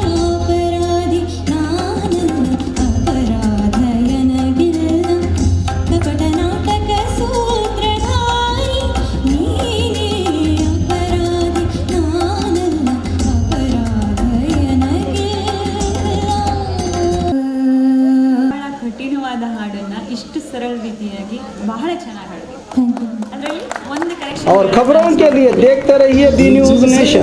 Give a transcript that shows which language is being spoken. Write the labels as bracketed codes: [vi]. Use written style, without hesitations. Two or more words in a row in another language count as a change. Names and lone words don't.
[kn] ಅಪರಾಧಿ ನಾನಲ್ಲ, ಅಪರಾಧಯನಗಿಲ್ಲ, ಕಪಟ ನಾಟಕ ಸೂತ್ರಧಾರಿ ನೀನೇ. ಅಪರಾಧಿ ನಾನಲ್ಲ, ಅಪರಾಧಯನಗಿಲ್ಲ. ಬಹಳ ಕಠಿಣವಾದ ಹಾಡನ್ನ ಇಷ್ಟು ಸರಳ ರೀತಿಯಾಗಿ ಬಹಳ ಚೆನ್ನಾಗಿ ಹಾಡಿದೆ. ಅದರಲ್ಲಿ ಒಂದು ಕರೆಕ್ಷನ್. [hi] और खबरों के लिए देखते रहिए बी न्यूज़ नेशन।